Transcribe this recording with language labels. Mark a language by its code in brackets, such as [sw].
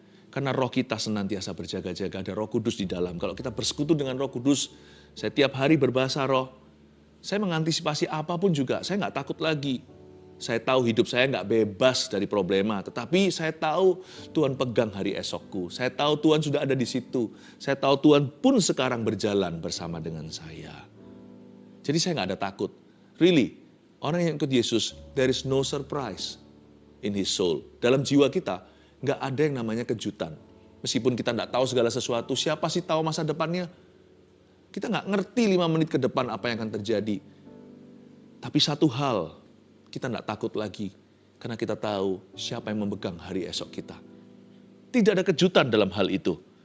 [id] Karena roh kita senantiasa berjaga-jaga, ada Roh Kudus di dalam. Kalau kita bersekutu dengan Roh Kudus, saya tiap hari berbahasa roh, saya mengantisipasi apapun juga, saya nggak takut lagi. Saya tahu hidup saya nggak bebas dari problema, tetapi saya tahu Tuhan pegang hari esokku. Saya tahu Tuhan sudah ada di situ. Saya tahu Tuhan pun sekarang berjalan bersama dengan saya. Jadi saya nggak ada takut. [en] Really, [id] orang yang ikut Yesus, [en] there is no surprise in his soul. [id] Dalam jiwa kita, nggak ada yang namanya kejutan. Meskipun kita nggak tahu segala sesuatu, siapa sih tahu masa depannya? Kita nggak ngerti 5 menit ke depan apa yang akan terjadi. Tapi satu hal, kita nggak takut lagi. Karena kita tahu siapa yang memegang hari esok kita. Tidak ada kejutan dalam hal itu.